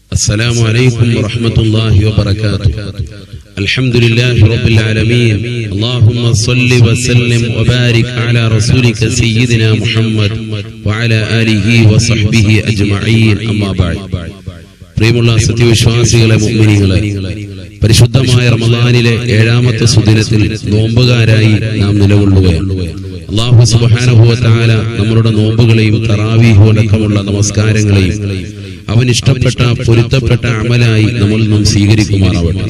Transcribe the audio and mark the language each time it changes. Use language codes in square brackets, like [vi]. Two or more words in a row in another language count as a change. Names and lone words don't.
[ar] السلام عليكم ورحمة الله وبركاته. الحمد لله رب العالمين. اللهم صل وسلم وبارك على رسولك سيدنا محمد وعلى آله وصحبه أجمعين. أما بعد. [ml] പ്രിയമുള്ള സത്യവിശ്വാസികളെ, മുഅ്മിനീങ്ങളെ, പരിശുദ്ധമായ റമളാനിലെ 7ാമത്തെ സുദിനത്തിൽ നോമ്പുകാരായി നാം നിലകൊള്ളുകയാണ്. [ar] الله سبحانه وتعالى [ml] നമ്മുടെ നോമ്പുകളെയും തറാവീഹ് അടക്കമുള്ള നമസ്കാരങ്ങളെയും അവൻ ഇഷ്ടപ്പെട്ട പൊരുത്തപ്പെട്ട അമലായി നമ്മൾ നിന്നും സ്വീകരിക്കുമാറാവട്ടെ.